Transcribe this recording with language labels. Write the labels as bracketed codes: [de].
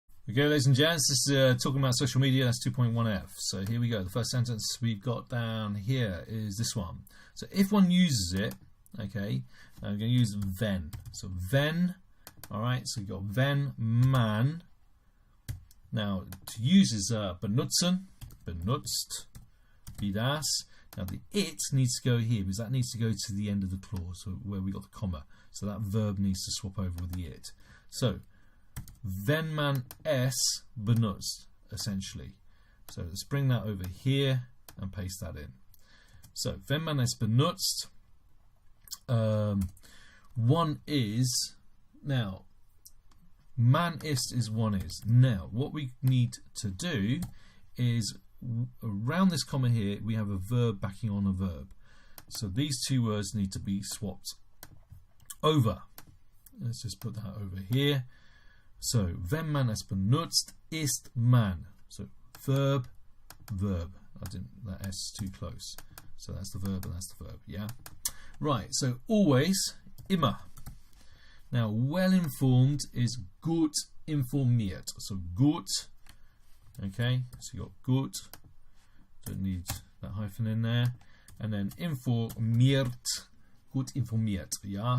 [en] Okay, ladies and gents, this is talking about social media. That's 2.1f. So here we go. The first sentence we've got down here is this one. So if one uses it, okay, I'm going to use [de] wenn. [en] So wenn, all right. So you've got [de] wenn man. [en] Now to use is [de] benutzen, benutzt, wie das. [en] Now the it needs to go here because that needs to go to the end of the clause, so where we got the comma. So that verb needs to swap over with the it. So [de] wenn man es benutzt, [en] essentially. So let's bring that over here and paste that in. So [de] wenn man es benutzt, [en] one is, now [de] man ist [en] is one is. Now what we need to do is around this comma here we have a verb backing on a verb. So these two words need to be swapped over. Let's just put that over here. [de] So, wenn man es benutzt, ist man. [en] So, verb, verb. That S is too close. So that's the verb and that's the verb, yeah? Right, so always, immer. Now, well informed is [de] gut informiert. [en] So, gut, okay? So you got gut, don't need that hyphen in there. And then [de] informiert, gut informiert, [en] yeah?